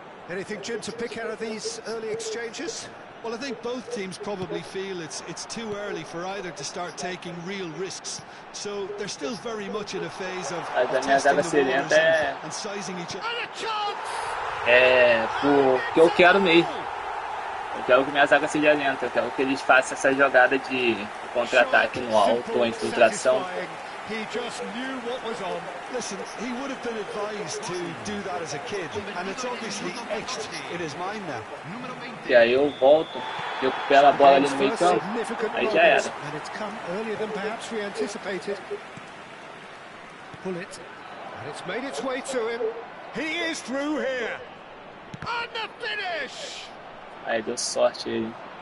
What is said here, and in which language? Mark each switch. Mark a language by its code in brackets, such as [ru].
[en] Anything, Jim, to pick out of these early exchanges? Well, I think both teams probably feel it's too early for either to start taking real risks. So they're still very much in a phase of testing the waters and sizing each other. And a chance! [pt] É, porque eu quero mesmo. Eu quero que minha zaga seja lenta, eu quero que eles façam essa jogada de contra-ataque no alto ou infiltração. [en] He just knew what was on. Listen, he would have been advised to do that as a kid, and it's obviously etched in his mind now. [pt] E aí eu volto, recupero a bola ali no meio campo, aí já era. [en] And it's come earlier than perhaps we anticipated. Pull it, and it's made its way to him. He is through here. And the finish! [pt] Aí deu sorte ele.